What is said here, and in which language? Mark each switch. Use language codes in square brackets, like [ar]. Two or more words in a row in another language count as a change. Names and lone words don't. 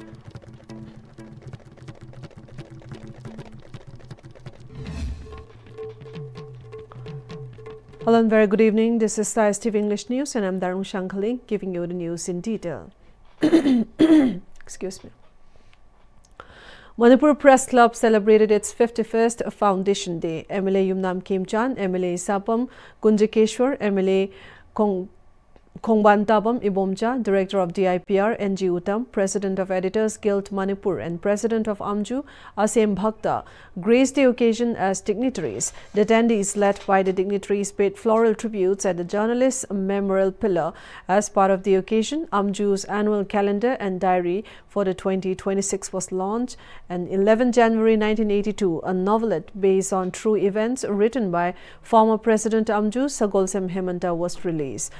[en] Hello and very good evening. This is Statewide English News and I'm Darung Shankali giving you the news in detail. Excuse me. Manipur Press Club celebrated its 51st Foundation Day. MLA Yumnam Khemchand, MLA Sapam Kunjakeshwar, MLA Khongban Ibomcha, Director of DIPR, NG Uttam, President of Editors Guild Manipur and President of AMJU, Asem Bhakta, graced the occasion as dignitaries. The attendees, led by the dignitaries, paid floral tributes at the Journalists' Memorial Pillar. As part of the occasion, AMJU's annual calendar and diary for the 2026 was launched, and 11 January 1982, a novelette based on true events written by former President AMJU Sagolsem Hemanta was released.